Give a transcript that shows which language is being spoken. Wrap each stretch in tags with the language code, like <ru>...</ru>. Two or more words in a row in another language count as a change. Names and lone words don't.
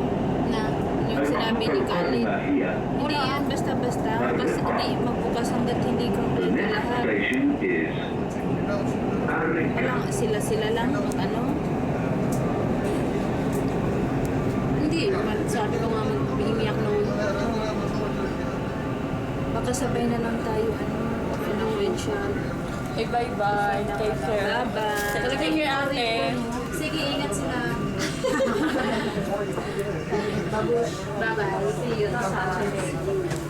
<tl>Na, Yung sinabi</tl> <ar>المحطة</ar> <tl>ni Khalid.</tl> <ar>القادمة هي</ar> <tl>Hindi yan basta-basta. Kasi hindi magbukas hanggat hindi</tl> <en>The</en> <tl>kompleto</tl> <en>next</en> <tl>lahat.</tl> <en>station is Arricca.</en> <tl>Walang sila-sila lang mag ano. hindi. Sabi ko nga mag-iiyak na ulo. Baka sabay na lang tayo ano, influential.</tl> <en>Okay, bye-bye. Take care. Bye-bye. Take care,</en> <tl>ate. Sige, ingat sila.</tl> <en>Bye-bye. See you on Saturday.</en>